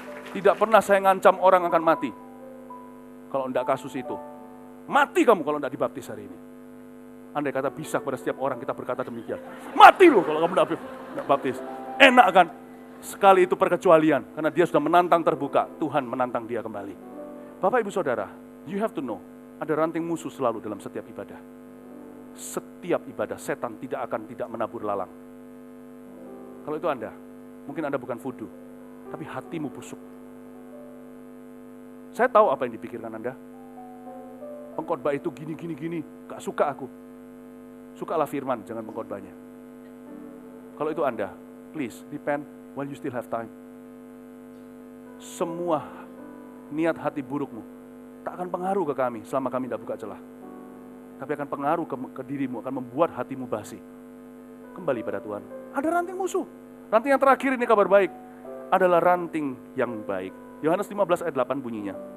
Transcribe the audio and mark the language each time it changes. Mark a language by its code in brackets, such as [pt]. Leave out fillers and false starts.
[id] Tidak pernah saya ngancam orang akan mati. Kalau tidak kasus itu. Mati kamu kalau tidak dibaptis hari ini. Andai kata bisa kepada setiap orang kita berkata demikian. Mati loh kalau kamu tidak baptis. Enak kan? Sekali itu perkecualian. Karena dia sudah menantang terbuka. Tuhan menantang dia kembali. Bapak ibu saudara, [en] you have to know. [id] Ada ranting musuh selalu dalam setiap ibadah. Setiap ibadah setan tidak menabur lalang. Kalau itu Anda, mungkin Anda bukan voodoo. Tapi hatimu busuk. Saya tahu apa yang dipikirkan Anda. Pengkhotbah itu gini. Gak suka aku. Sukalah firman, jangan pengkhotbahnya. Kalau itu Anda, [en] please repent while you still have time. [id] Semua niat hati burukmu tak akan pengaruh ke kami selama kami tidak buka celah. Tapi akan pengaruh ke dirimu, akan membuat hatimu basi. Kembali pada Tuhan. Ada ranting musuh. Ranting yang terakhir ini kabar baik. Adalah ranting yang baik. Yohanes 15 ayat 8 bunyinya.